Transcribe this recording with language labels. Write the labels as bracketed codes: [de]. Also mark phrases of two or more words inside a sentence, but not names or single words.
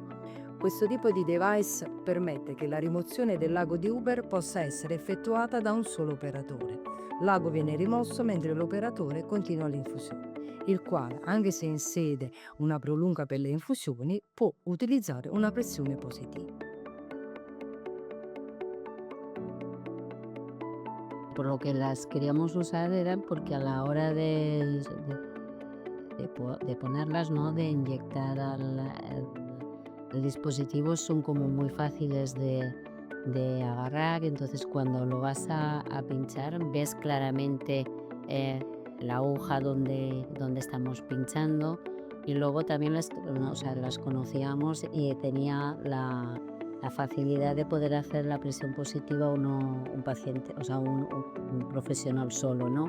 [it] Questo tipo di device permette che la rimozione del lago di Uber possa essere effettuata da un solo operatore. L'ago viene rimosso mentre l'operatore continua l'infusione, il quale, anche se in sede una prolunga per le infusioni, può utilizzare una pressione positiva. [es] por lo que las queríamos usar eran porque a la hora de ponerlas, ¿no? De inyectar al dispositivo son como muy fáciles de agarrar, entonces cuando lo vas a pinchar ves claramente la aguja donde estamos pinchando y luego también o sea, las conocíamos y tenía la facilidad de poder hacer la presión positiva un paciente, o sea, un profesional solo, ¿no?